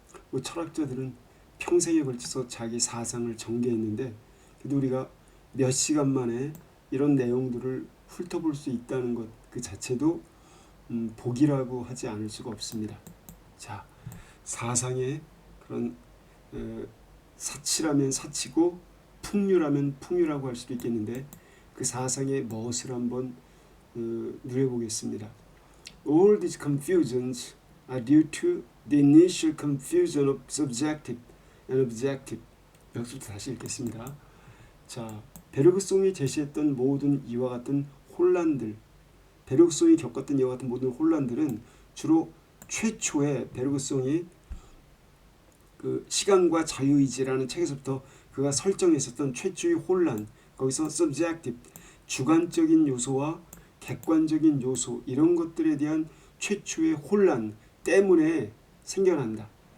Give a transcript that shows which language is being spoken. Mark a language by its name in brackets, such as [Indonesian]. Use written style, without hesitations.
[Korean] 뭐 철학자들은 평생에 걸쳐서 자기 사상을 전개했는데 그래도 우리가 몇 시간 만에 이런 내용들을 훑어볼 수 있다는 것 그 자체도 복이라고 하지 않을 수가 없습니다. 자, 사상의 그런 사치라면 사치고 풍류라면 풍류라고 할 수도 있겠는데 그 사상의 멋을 한번 누려보겠습니다. [English] All these confusions are due to the initial confusion of subjective and objective. [Korean] 여기서부터 다시 읽겠습니다. 자, 베르그송이 제시했던 모든 이와 같은 혼란들, 베르그송이 겪었던 이와 같은 모든 혼란들은 주로 최초의 베르그송이 그 시간과 자유의지라는 책에서부터 그가 설정했었던 최초의 혼란, 거기서 subjective, 주관적인 요소와 객관적인 요소 이런 것들에 대한 최초의 혼란 때문에 생겨난다.